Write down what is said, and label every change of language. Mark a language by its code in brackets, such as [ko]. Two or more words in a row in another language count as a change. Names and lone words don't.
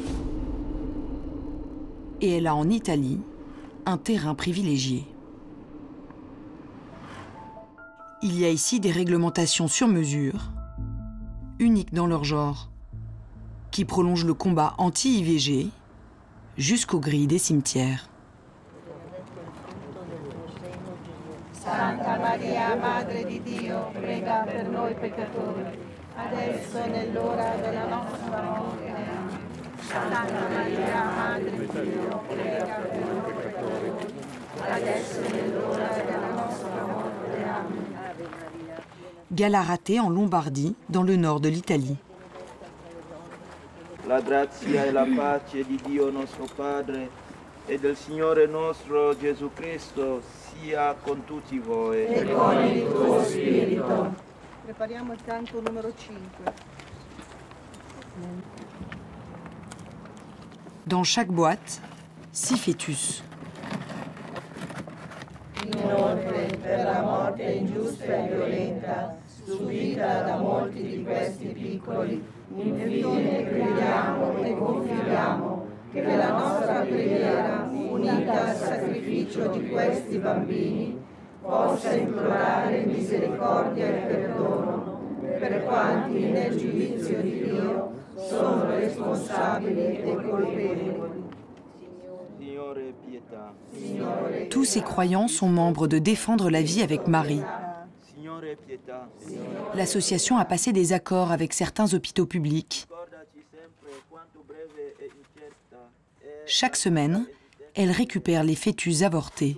[fr] Et elle a en Italie un terrain privilégié. Il y a ici des réglementations sur mesure, uniques dans leur genre, qui prolongent le combat anti-IVG jusqu'aux grilles des cimetières. [it] Santa Maria, Madre di Dio, prega per noi peccatori, adesso e nell'ora della nostra morte. Amen. Santa Maria, Madre di Dio, prega per noi peccatori, adesso e nell'ora della nostra morte. Amen. [fr] Gallarate en Lombardie, dans le nord de l'Italie. [it] La grazia e la pace di Dio nostro Padre e del Signore nostro Gesù Cristo sia con tutti voi. E con il tuo spirito. Prepariamo il canto numero 5. [fr] Dans chaque boîte, 6 fœtus. [it] Inoltre, per la morte ingiusta e violenta subita da molti di questi piccoli, infine crediamo e confidiamo che per la nostra preghiera, unita al sacrificio di questi bambini, possa implorare misericordia e perdono per quanti nel giudizio di Dio sono responsabili e colpevoli. [fr] Tous ces croyants sont membres de Défendre la vie avec Marie. L'association a passé des accords avec certains hôpitaux publics. Chaque semaine, elle récupère les fœtus avortés.